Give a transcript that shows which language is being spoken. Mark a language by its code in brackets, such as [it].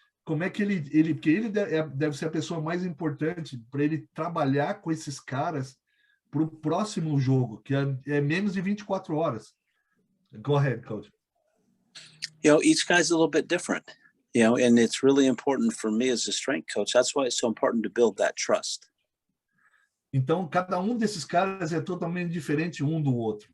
[pt] Como é que porque ele deve ser a pessoa mais importante para ele trabalhar com esses caras para o próximo jogo, que é menos de 24 horas. [en] Go ahead, coach. Each guy's a little bit different, and it's really important for me as a strength coach. That's why it's so important to build that trust. [pt] Então, cada um desses caras é totalmente diferente um do outro.